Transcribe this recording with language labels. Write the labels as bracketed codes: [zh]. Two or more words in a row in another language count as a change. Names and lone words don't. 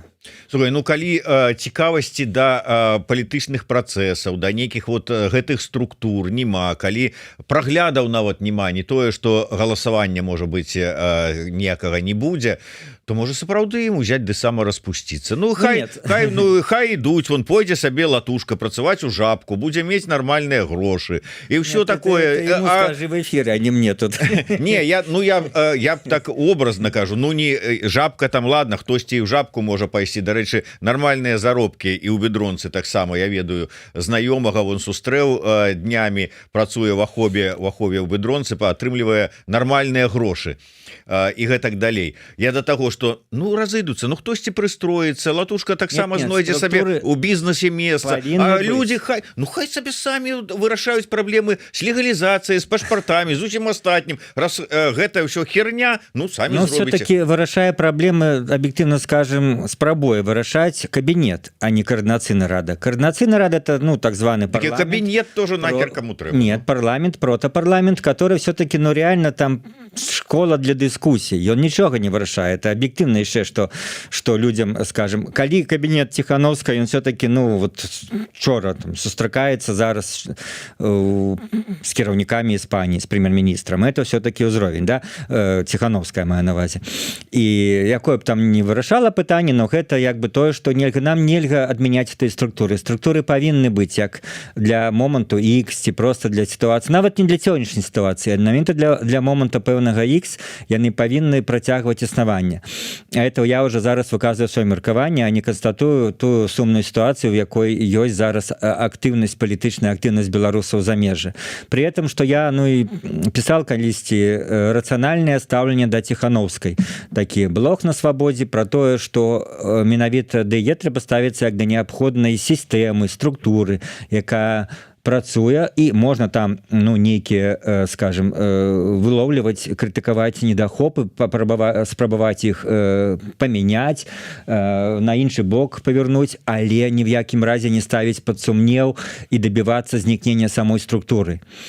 [be] Слухай, ну калі цікавасці да палітычных працэсаў, да нейкіх вот гэтых структур няма, калі праглядаў нават няма, не тое, што галасавання, можа быць, ніякага не будзе, то можа сапраўды ім узяць ды самараспусціцца. Ну хай ідуць, вон пойдзе сабе Латушка працаваць у Жабку, будзе мець нармальныя грошы і ўсё такое. [ru] Ты ему скажи в эфире, а не мне тут. Не, я так образно [be] кажу, ну не Жабка там, ладно, хтосьці і ў Жабку можа пайсці знайсці. Дарэчы, нармальныя заробкі і ў бедронцы таксама, я ведаю, знаёмага вон сустрэў днямі, працуе в Ахове ў бедронцы, атрымлівае нармальныя грошы і гэтак далей. [ru] Я до таго, что [be] ну разыдуцца, ну хтосьці прыстроіцца, латушка таксама знойдзе сабе у бізнесе месца, а люди хай сабе самі вырашаюць праблемы з легалізацыяй, з пашпартамі, з усім астатнім. Раз гэта ўсё херня, ну самі зробіце. Все-таки вырашае праблемы, [ru] объективно скажем, [be] спрабуе вырашаць кабінет, а не координацыйная рада. Координацыйная рада — [ru] это, ну, так званый парламент. Кабинет тоже нахер кому трэба. Нет, парламент, протопарламент, который все-таки, ну, реально там школа для дыскусій. [be] Ён нічога не вырашае. [ru] Это объективно яшчэ, что людям, скажем, [be] калі кабинет Тихановска, ён [ru] все-таки, ну, вот вчора [be] там сустракаецца зараз с кіраўнікамі Іспаніі, с прем'ер-міністрам. [ru] Это все-таки [be] ўзровень, да? Тихановская мая на увазе. І якое б там не вырашала пытанне, но гэта як бы тое, што нам нельга адмяняць этой структуры. Структуры павінны быць як для моманту X ці просто для сітуацыі, нават не для сённяшняй сітуацыі, аднамента для моманта пэўнага X яны павінны працягваць існаванне. [ru] А это я уже [be] зараз выказываю сваё меркаванне, а не канстатую тую сумную сітуацыю, в якой ёсць зараз актыўнасць, палітычная актыўнасць беларусаў за межы. [ru] При этом, [be] што я, ну, і пісал калісьці рацыянальнае стаўленне да Тихановскай. Такі блог на Свабодзе про тое, што менавіта да яе трэба ставіцца як да неабходнай сістэмы, структуры, якая працуе, і можна там, ну, нейкія, скажем, выловліваць, крытыкаваць недахопы, спрабаваць іх памяняць, на іншы бок павярнуць, але ні в якім разе не ставіць пад сумнеў і дабівацца знікнення самой структуры.